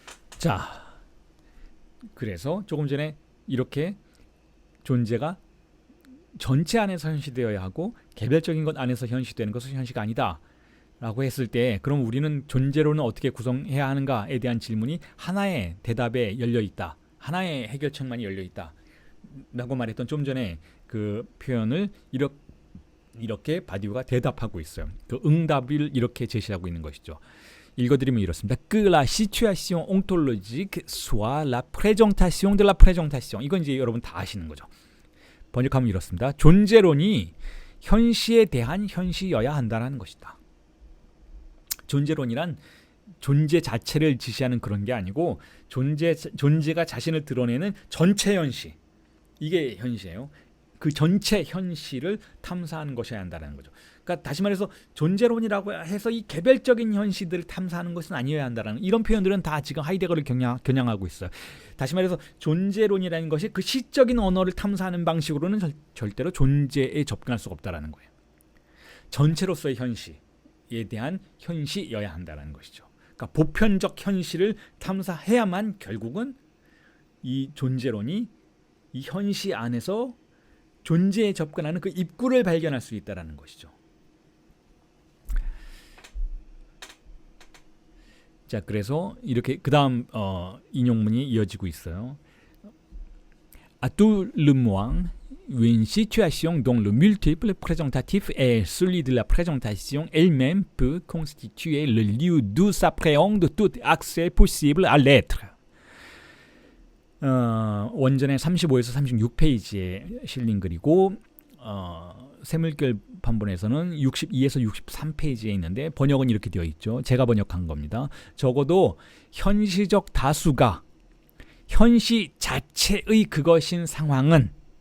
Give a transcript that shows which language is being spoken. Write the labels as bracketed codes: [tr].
[ko] 자, 그래서 조금 전에 이렇게 존재가 전체 안에서 현시되어야 하고 개별적인 것 안에서 현시되는 것은 현시가 아니다 라고 했을 때, 그럼 우리는 존재론은 어떻게 구성해야 하는가에 대한 질문이 하나의 대답에 열려있다, 하나의 해결책만이 열려있다 라고 말했던 좀 전에 그 표현을 이렇게 바디우가 대답하고 있어요. 그 응답을 이렇게 제시하고 있는 것이죠. 읽어드리면 이렇습니다. [fr] Que la situation ontologique soit la présentation de la présentation. [ko] 이건 이제 여러분 다 아시는 거죠. 번역하면 이렇습니다. 존재론이 현시에 대한 현시여야 한다는 것이다. 존재론이란 존재 자체를 지시하는 그런 게 아니고 존재가 자신을 드러내는 전체 현시. 이게 현시예요. 그 전체 현실을 탐사하는 것이어야 한다는 거죠. 그러니까 다시 말해서 존재론이라고 해서 이 개별적인 현실들을 탐사하는 것은 아니어야 한다는, 이런 표현들은 다 지금 하이데거를 겨냥하고 있어요. 다시 말해서 존재론이라는 것이 그 시적인 언어를 탐사하는 방식으로는 절대로 존재에 접근할 수가 없다는 거예요. 전체로서의 현실에 대한 현시여야 한다는 것이죠. 그러니까 보편적 현실을 탐사해야만 결국은 이 존재론이 이 현시 안에서 존재에 접근하는 그 입구를 발견할 수 있다는 것이죠. 자, 그래서 이렇게 그 다음 인용문이 이어지고 있어요. [fr] À tout le moins, une situation dont le multiple présentatif est celui de la présentation elle-même peut constituer le lieu d'où s'appréhende tout accès possible à l'être. [ko] 원전의 35에서 36페이지에 실린 글이고 새물결 판본에서는 62에서 63페이지에 있는데 번역은 이렇게 되어 있죠. 제가 번역한 겁니다. 적어도 현시적 다수가 현시 자체의 그것인 상황은